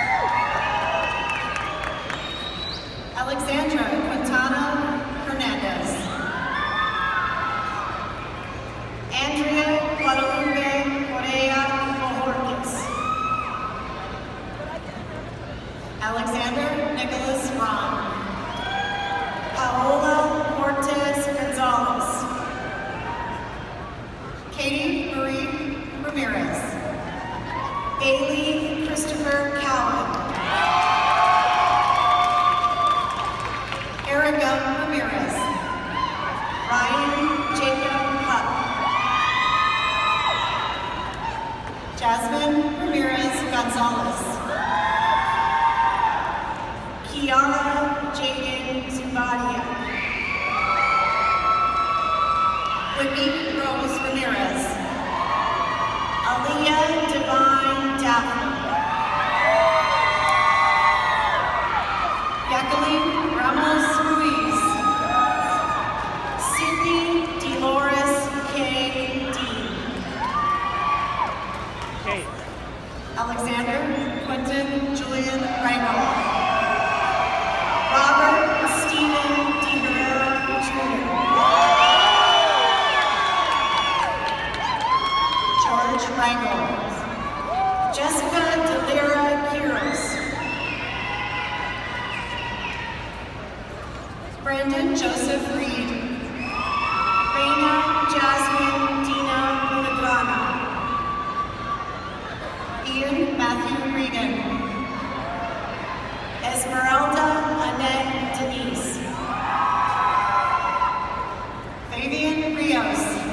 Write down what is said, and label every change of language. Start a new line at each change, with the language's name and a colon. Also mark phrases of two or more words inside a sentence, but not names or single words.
English: Alexandra Quintana Hernandez. Andrea Guadalupe Correa Bojorquez. Alexander Nicholas Ron. Paola Cortez Gonzalez. Katie Marie Ramirez. Bailey Christopher Cowan. Erica Ramirez. Ryan Jacob Hutt. Jasmine Ramirez Gonzalez. Kiara Jaden Zubadia. Whitney Rose Ramirez. Aaliyah Divine Daphne. Jacqueline Ramos Ruiz. Sydney Dolores K. Dean. Alexander Quentin Julian Rangel. Robert Stephen D. Herrera Jr. George Rangel. Jessica Delira Quiros. Brandon Joseph Reed. Reina Jasmine Dina Villagrana. Ian Matthew Regan. Esmeralda Annette Denise. Fabian Rios.